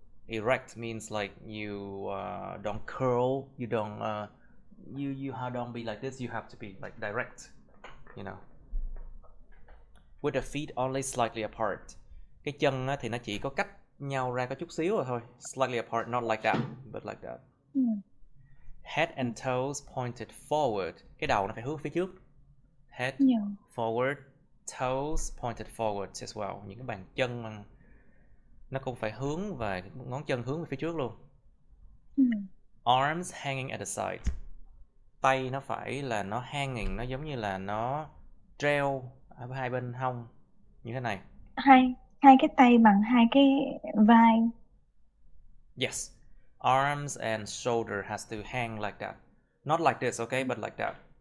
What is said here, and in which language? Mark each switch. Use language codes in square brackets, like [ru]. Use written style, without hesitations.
[en] Erect means like you don't curl, you don't you don't be like this, you have to be like direct, you know. With the feet only slightly apart. [vi] Cái chân thì nó chỉ có cách nhau ra có chút xíu rồi thôi. [en] Slightly apart, not like that, but like that. Head and toes pointed forward. [vi] Cái đầu nó phải hướng phía trước. [en] Head forward, toes pointed forward as well. [vi] Những cái bàn chân Nó cũng phải hướng và ngón chân hướng về phía trước luôn. Ừ. [en] Arms hanging at the side. [vi] Tay nó phải là nó hanging, nó giống như là nó treo ở hai bên hông như thế này. hai hai cái tay bằng hai cái vai. [en] Yes. Arms and shoulder has to hang like that. Not like this, okay, but like that.